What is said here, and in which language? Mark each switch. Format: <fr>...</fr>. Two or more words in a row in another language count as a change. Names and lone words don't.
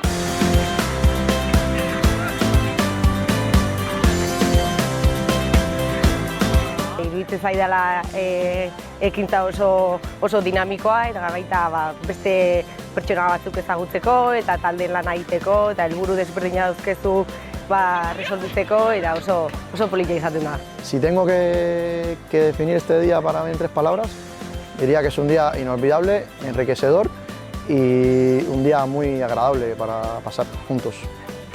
<eu>Iruditzen zaidala ekintza oso dinamikoa eta baita beste pertsona batzuk ezagutzeko eta taldeen lan egiteko eta helburu desberdina dauzkezu resoldutzeko eta oso polita izaten da.</eu> <es>Si tengo que definir este día para mí en 3 palabras, diría que es un día inolvidable, enriquecedor y un día muy agradable para pasar juntos.</es>